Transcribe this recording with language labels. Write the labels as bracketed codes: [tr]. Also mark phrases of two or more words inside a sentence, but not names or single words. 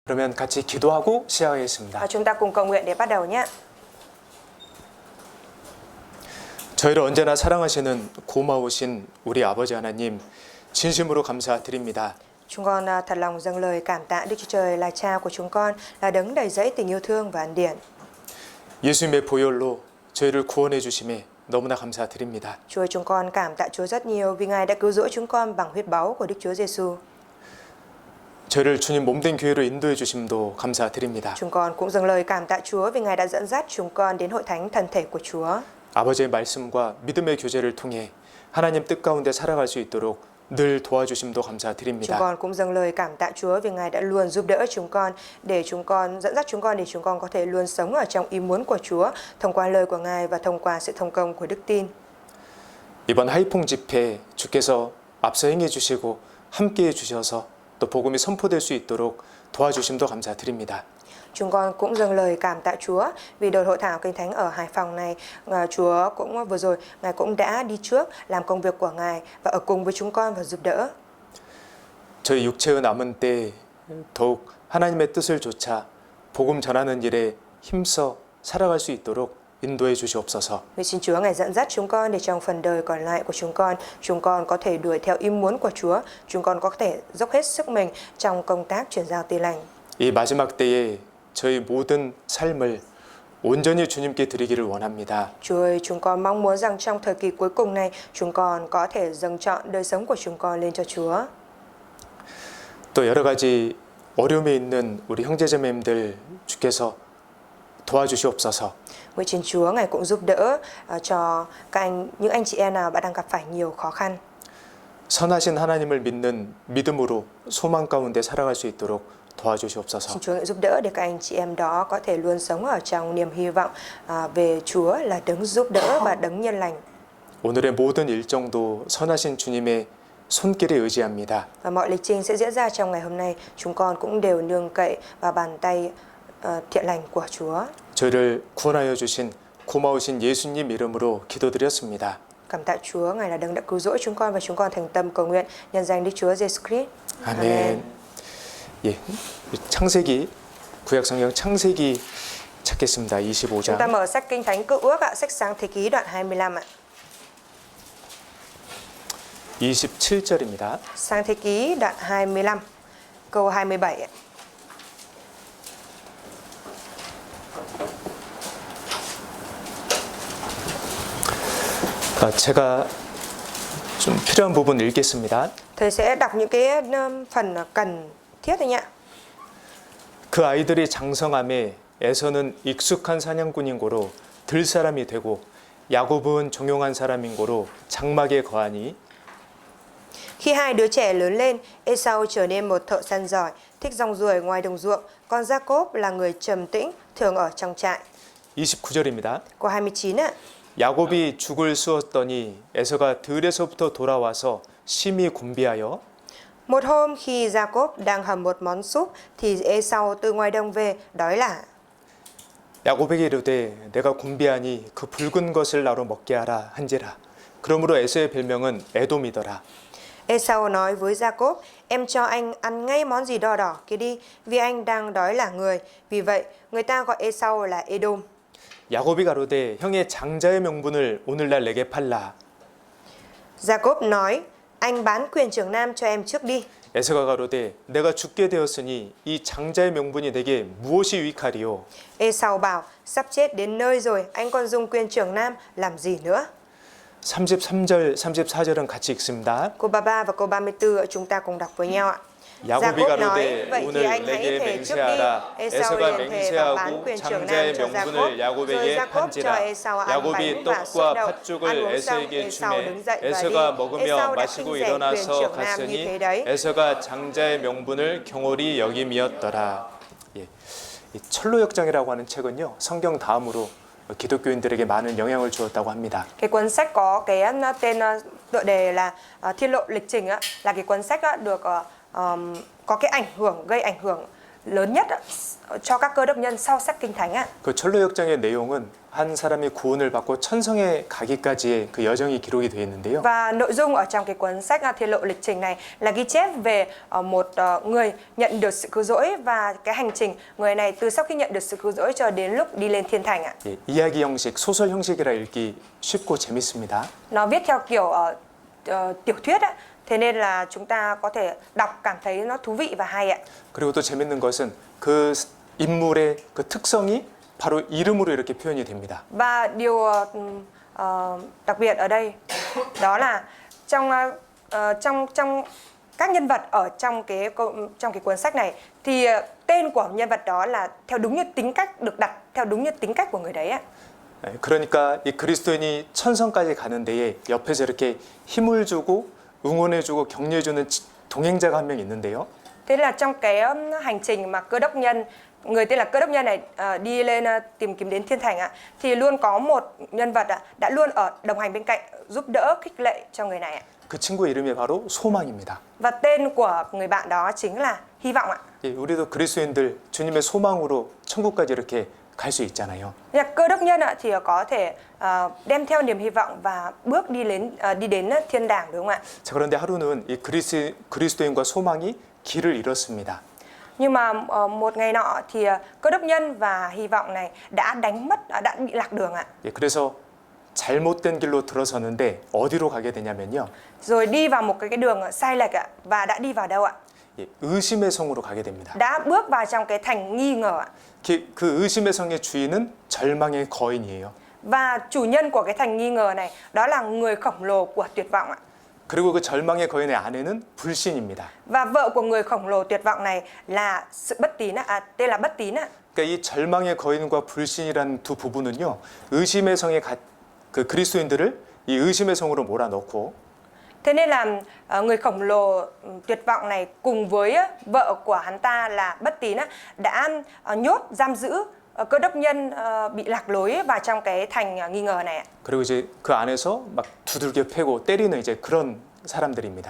[ko] 그러면 같이 기도하고 시작하겠습니다. [vi] Chúng ta cùng cầu nguyện để bắt đầu nhé. [ko] 저희를 언제나 사랑하시는 고마우신 우리 아버지 하나님, 진심으로 감사드립니다. [vi] Chúng con thật lòng dâng lời cảm tạ Đức Chúa Trời là Cha của chúng con, là đấng đầy dẫy tình yêu thương và ân điển. [ko] 예수님의 보혈로 저희를 구원해 주심에 너무나 감사드립니다. [vi] Chúa, chúng con cảm tạ Chúa rất nhiều vì Ngài đã cứu rỗi chúng con bằng huyết báu của Đức Chúa Giêsu. [ko] 저희를 주님 몸된 교회로 인도해 주심도 감사드립니다. [vi] Chúng con cũng dâng lời cảm tạ Chúa vì Ngài đã dẫn dắt chúng con đến hội thánh thân thể của Chúa. [ko] 아버지의 말씀과 믿음의 교제를 통해 하나님 뜻 가운데 살아갈 수 있도록 늘 도와주심도 [vi] Chúng [ko] 감사드립니다. [vi] con cũng dâng lời cảm tạ Chúa vì Ngài đã luôn giúp đỡ chúng con, để chúng con dẫn dắt chúng con để chúng con có thể luôn sống ở trong ý muốn của Chúa thông qua lời của Ngài và thông qua sự thông công của đức tin. [ko] 이번 하이퐁 집회 주께서 앞서 행해 주시고 함께 해 주셔서 또 복음이 선포될 수 있도록 도와주심도 감사드립니다. [vi] Chúng con cũng dâng lời cảm tạ Chúa vì đợt hội thảo Kinh Thánh ở Hải Phòng này, Chúa cũng vừa rồi Ngài cũng đã đi trước làm công việc của Ngài và ở cùng với chúng con và giúp đỡ. [ko] 저희 육체의 남은 때 더욱 하나님의 뜻을 좇아 복음 전하는 일에 힘써 살아갈 수 있도록 인도해 주시옵소서. [vi] Vì xin Chúa Ngài dẫn dắt chúng con để trong phần đời còn lại của chúng con có thể đuổi theo ý muốn của Chúa, chúng con có thể dốc hết sức mình trong công tác truyền giao tin lành. [ko] 이 마지막 때에 저희 모든 삶을 온전히 주님께 드리기를 원합니다. [vi] Chúa ơi, chúng con mong muốn rằng trong thời kỳ cuối cùng này, chúng con có thể dâng trọn đời sống của chúng con lên cho Chúa. [ko] 또 여러 가지 어려움에 있는 우리 형제자매님들 주께서 도와주시옵소서. [vi] Nguyện xin Chúa Ngài cũng giúp đỡ cho những anh chị em nào đang gặp phải nhiều khó khăn. [ko] 선하신 하나님을 믿는 믿음으로 소망 가운데 살아갈 수 있도록 도와주시옵소서. [vi] Xin Chúa giúp đỡ để các anh chị em đó có thể luôn sống ở trong niềm hy vọng về Chúa là đấng giúp đỡ và đấng nhân lành. [ko] 오늘의 모든 일정도 선하신 주님의 손길에 의지합니다. [vi] Và mọi lịch trình sẽ diễn ra trong ngày hôm nay, chúng con cũng đều nương cậy vào bàn tay thiện lành của Chúa. [ko] 저희를 구원하여 주신 고마우신 예수님 이름으로 기도드렸습니다. [vi] Cảm tạ Chúa, Ngài là đấng đã cứu rỗi chúng con và chúng con thành tâm cầu nguyện nhân danh Đức Chúa Giêsu Christ. [ko] 아멘. 예, 창세기 구약 성경 창세기 찾겠습니다. [vi] Chúng ta [ko] 25장 [vi] mở sách Kinh Thánh Cựu Ước ạ, sách Sáng Thế Ký đoạn 25 ạ. [ko] 27절입니다. [vi] Sáng Thế Ký đoạn 25 câu 27 ạ. [ko] 제가 좀 필요한 부분 읽겠습니다. [vi] Thầy sẽ đọc những cái phần cần thiết đấy nhá. [ko] 그 아이들이 장성함에 에서는 익숙한 사냥꾼인 고로 들 사람이 되고 야곱은 종용한 사람인 고로 장막에 거하니 [vi] Khi hai đứa trẻ lớn lên, Esau trở nên một thợ săn giỏi, thích rong ruổi ngoài đồng ruộng, còn Jacob là người trầm tĩnh, thường ở trong trại. [ko] 29절입니다. [vi] Câu 29 ạ. [ko] 야곱이 죽을 쑤었더니 에서가 들에서부터 돌아와서 심히 곤비하여 Một hôm khi Jacob đang hầm một món súp thì Esau từ ngoài đồng về đói lả. 야곱에게 이르되 내가 곤비하니 그 붉은 것을 나로 먹게 하라 한지라. 그러므로 에서의 별명은 에돔이더라. [vi] Esau nói với Jacob, em cho anh ăn ngay món gì đỏ đỏ kia đi, vì anh đang đói lả người. Vì vậy, người ta gọi Esau là Edom. [ko] 야곱이 가로되 형의 장자의 명분을 오늘날 내게 팔라. [vi] Jacob nói, anh bán quyền trưởng nam cho em trước đi. [ko] 에서가 가로되 내가 죽게 되었으니 이 장자의 명분이 내게 무엇이 유익하리요. [vi] Esau bảo, sắp chết đến nơi rồi, anh còn dùng quyền trưởng nam làm gì nữa? [ko] 33절, 34절은 같이 읽습니다. [vi] Câu 33 và câu 34 chúng ta cùng đọc với nhau ạ. [ko] 야곱이 [vi] Jacob nói, [ko] 가로되 [vi] vậy thì [ko] 오늘 [vi] anh hãy [ko] 내게 [vi] thề trước đi. [ko] 맹세하라. [vi] Esau [ko] 에서가 [vi] liền thề và bán [ko] 맹세하고 [vi] quyền trưởng nam [ko] 장자의 [vi] cho [ko] 명분을 [vi] Jacob. Rồi [ko] 야곱에게 [vi] Jacob cho [ko] 판지라. [vi] Esau ăn [ko] 야곱이 [vi] bánh và sốt [ko] 떡과 [vi] đậu. [ko] 팥죽을 [vi] Ăn uống xong, [ko] 에서에게 [vi] Esau [ko] 주매 [vi] đứng dậy và [ko] 에서가 [vi] đi. [ko] 먹으며 [vi] Esau đã [ko] 마시고 [vi] khinh rẻ quyền [ko] 일어나서 [vi] trưởng nam như [ko] 갔으니 [vi] thế đấy. [ko] 에서가 장자의 명분을 경홀히 여김이었더라. 예. 이 철로역정이라고 하는 책은요, 성경 다음으로 기독교인들에게 많은 영향을 주었다고 합니다. [vi] Cái cuốn sách có cái tên tựa đề là Thiên lộ lịch trình á, là cái cuốn sách được có cái gây ảnh hưởng lớn nhất cho các cơ đốc nhân sau sách Kinh Thánh ạ. [ko] 그 철로역정의 내용은 한 사람이 구원을 받고 천성에 가기까지의 그 여정이 기록이 되어 있는데요. [vi] Và nội dung ở trong cái cuốn sách Thiên Lộ Lịch Trình này là ghi chép về một người nhận được sự cứu rỗi và cái hành trình người này từ sau khi nhận được sự cứu rỗi cho đến lúc đi lên thiên thành ạ. [ko] 예, 이야기 형식, 소설 형식이라 읽기 쉽고 재밌습니다. [vi] Nó viết theo kiểu tiểu thuyết ạ. Thế nên là chúng ta có thể đọc cảm thấy nó thú vị và hay ạ. [ko] 그리고 또 재밌는 것은 그 인물의 그 특성이 바로 이름으로 이렇게 표현이 됩니다. [vi] Và điều đặc biệt ở đây đó là trong các nhân vật ở trong cái cuốn sách này thì tên của nhân vật đó là theo đúng như tính cách được đặt theo đúng như tính cách của người đấy ạ. [ko] 예, 그러니까 이 그리스도인이 천성까지 가는 데에 옆에서 이렇게 힘을 주고 응원해주고 격려해주는 동행자가 한 명 있는데요. [vi] Thế là trong cái hành trình mà cơ đốc nhân, người tên là cơ đốc nhân này đi lên tìm kiếm đến thiên thành ạ, thì luôn có một nhân vật đã luôn ở đồng hành bên cạnh giúp đỡ khích lệ cho người này ạ. [ko] 그 친구의 이름이 바로 소망입니다. [vi] Và tên của người bạn đó chính là hy vọng ạ. [ko] 예, 우리도 그리스도인들 주님의 소망으로 천국까지 이렇게 갈 수 있잖아요. [vi] Cơ đốc nhân thì có thể đem theo niềm hy vọng và bước đi đến thiên đàng, đúng không ạ? [ko] 자, 그런데 하루는 이 그리스도인과 소망이 길을 잃었습니다. [vi] Nhưng mà một ngày nọ thì cơ đốc nhân và hy vọng này đã đã bị lạc đường ạ. [ko] 예, 그래서 잘못된 길로 들어서는데 어디로 가게 되냐면요. [vi] Rồi đi vào một cái đường sai lệch ạ. Và đã đi vào đâu ạ? [ko] 예, 의심의 성으로 가게 됩니다. [vi] Đã bước vào trong cái thành nghi ngờ ạ. [ko] 그 의심의 성의 주인은 절망의 거인이에요. [vi] Và chủ nhân của cái thành nghi ngờ này đó là người khổng lồ của tuyệt vọng ạ. [ko] 그리고 그 절망의 거인의 아내는 불신입니다. [vi] Và vợ của người khổng lồ tuyệt vọng này là sự bất tín ạ. Tên là bất tín ạ. [ko] 그러니까 이 절망의 거인과 불신이라는 두 부부는요. 의심의 성의 그 그리스도인들을 이 의심의 성으로 몰아넣고 [vi] Thế nên là người khổng lồ tuyệt vọng này cùng với vợ của hắn ta là bất tín đã nhốt giam giữ cơ đốc nhân bị lạc lối vào trong cái thành nghi ngờ này. [ko] 그리고 이제 그 안에서 막 두들겨 패고 때리는 이제 그런 사람들입니다.